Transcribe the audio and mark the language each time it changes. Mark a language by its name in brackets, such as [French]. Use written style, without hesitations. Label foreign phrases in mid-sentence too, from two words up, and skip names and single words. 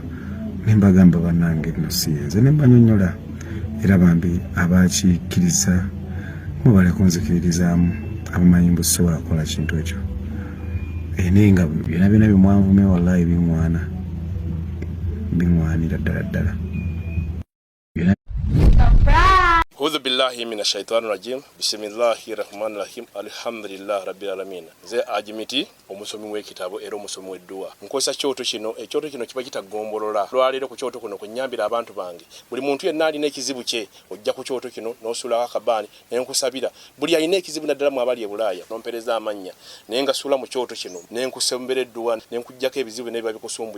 [Ganda] Nembagamba bannange nno si nze nembanyonyola era bambi abakikkiriza mubale kunzikiririzaamu, abamanyi mbu sisobola kukola kintu ekyo. Naye nga byonna byonna bimwanvume wallahi biŋŋwanira ddala ddala. [Arabic] أعوذ بالله من الشيطان الرجيم. بسم الله الرحمن الرحيم الحمد لله رب العالمين. [Ganda] Nze Ajimiti omusomi w'ekitabo era omusomi w'edduwa. Nkozesa kyoto kino, ekyoto kino kiba kitagombolola. Lwaleero ku kyoto kuno kunnyambira abantu bange. Buli muntu yenna alina ekizibu kye, ojja ku kyoto kino n'osuula akabaani ne nkusabira. Buli alina ekizibu naddala mu abali e Bulaaya n'ompereza amannya. Naye nga suula mu kyoto kino ne nkusembera edduwa ne nkujjako ebizibu n'ebiba bikusumbuye.